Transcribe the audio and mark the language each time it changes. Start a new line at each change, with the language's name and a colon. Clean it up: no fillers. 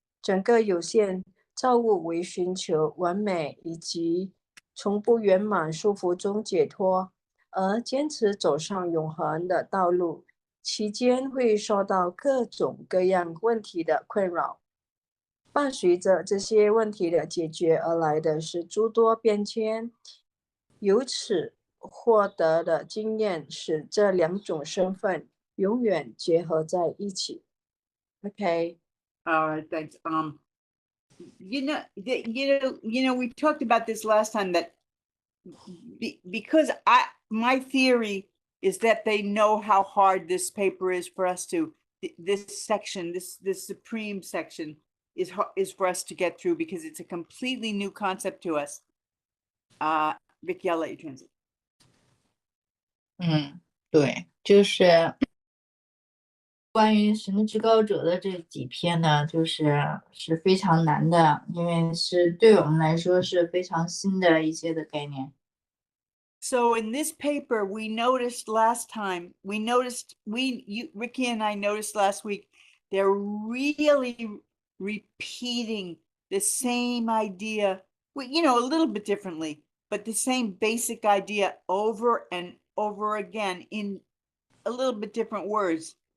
Chinese: 整个有限造物为寻求完美以及从不圆满束缚中解脱，而坚持走上永恒的道路，期间会受到各种各样问题的困扰。伴随着这些问题的解决而来的是诸多变迁，由此获得的经验使这两种身份永远结合在一起。
English: Okay. All right, thanks. We talked about this last time that because my theory is that they know how hard this paper is for us to this section, this Supreme section is for us to get through because it's a completely new concept to us. Vicky, I'll let you translate.
Chinese: 对，就是关于神的至高者的这几篇呢，是非常难的，因为是对我们来说是非常新的一些的概念。
English: So in this paper, we noticed last time, Ricky and I noticed last week, they're really repeating the same idea, you know, a little bit differently, but the same basic idea over and over again in a little bit different words.